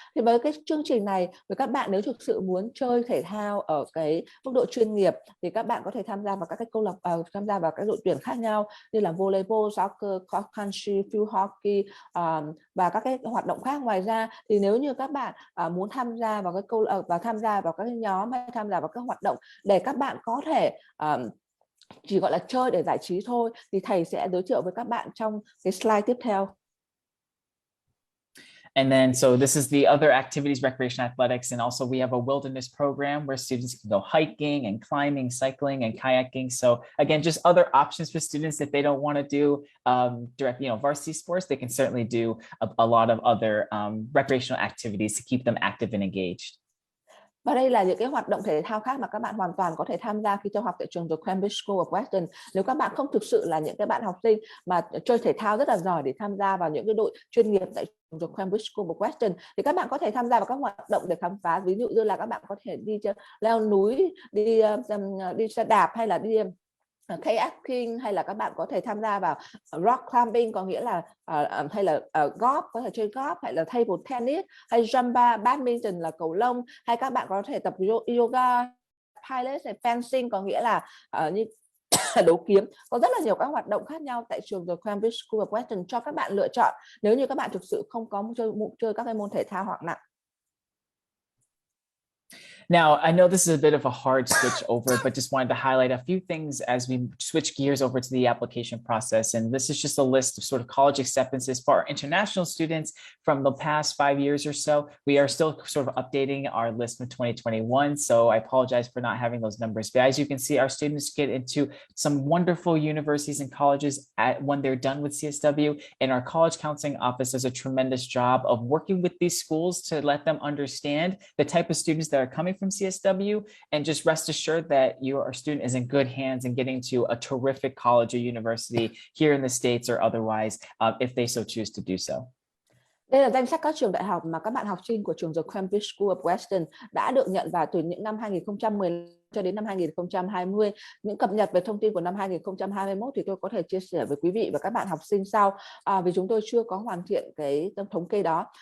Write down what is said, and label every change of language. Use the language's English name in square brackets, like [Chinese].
[Vietnamese] Thì với cái chương trình này, với các bạn nếu thực sự muốn chơi thể thao ở cái mức độ chuyên nghiệp thì các bạn có thể tham gia vào các cái câu lạc tham gia vào các đội tuyển khác nhau như là volleyball, soccer, cross country, field hockey và các cái hoạt động khác. Ngoài ra thì nếu như các bạn muốn tham gia vào cái tham gia vào các nhóm hay tham gia vào các hoạt động để các bạn có thể chỉ gọi là chơi để giải trí thôi, thì thầy sẽ giới thiệu với các bạn trong cái slide tiếp theo. [English] And then, so this is the other activities, recreation athletics, and also we have a wilderness program where students can go hiking and climbing, cycling and kayaking. So again, just other options for students if they don't want to do direct, varsity sports, they can certainly do a lot of other recreational activities to keep them active and engaged. [Vietnamese] Và đây là những cái hoạt động thể thao khác mà các bạn hoàn toàn có thể tham gia khi theo học tại trường The Cambridge School of Weston. Nếu các bạn không thực sự là những cái bạn học sinh mà chơi thể thao rất là giỏi để tham gia vào những cái đội chuyên nghiệp tại trường The Cambridge School of Weston, thì các bạn có thể tham gia vào các hoạt động để khám phá. Ví dụ như là các bạn có thể đi leo núi, đi xe đạp, hay là đi kayaking, hay là các bạn có thể tham gia vào rock climbing, có nghĩa là hay là golf, có thể chơi golf, hay là table tennis, hay Zumba, badminton là cầu lông, hay các bạn có thể tập yoga, pilates, hay fencing, có nghĩa là như đấu kiếm. Có rất là nhiều các hoạt động khác nhau tại trường The Cambridge School of Weston cho các bạn lựa chọn nếu như các bạn thực sự không có chơi các cái môn thể thao hoặc nặng. [English] Now, I know this is a bit of a hard switch over, but just wanted to highlight a few things as we switch gears over to the application process. And this is just a list of sort of college acceptances for our international students from the past 5 years or so. We are still sort of updating our list from 2021, so I apologize for not having those numbers. But as you can see, our students get into some wonderful universities and colleges when they're done with CSW, and our college counseling office does a tremendous job of working with these schools to let them understand the type of students that are coming from CSW, and just rest assured that your student is in good hands and getting to a terrific college or university here in the States or otherwise, if they so choose to do so. [Vietnamese] Đây là danh sách các trường đại học mà các bạn học sinh của trường The Cambridge School of Weston đã được nhận vào từ những năm 2010 cho đến năm 2020. Những cập nhật về thông tin của năm 2021 thì tôi có thể chia sẻ với quý vị và các bạn học sinh sau, vì chúng tôi chưa có hoàn thiện cái thống kê đó.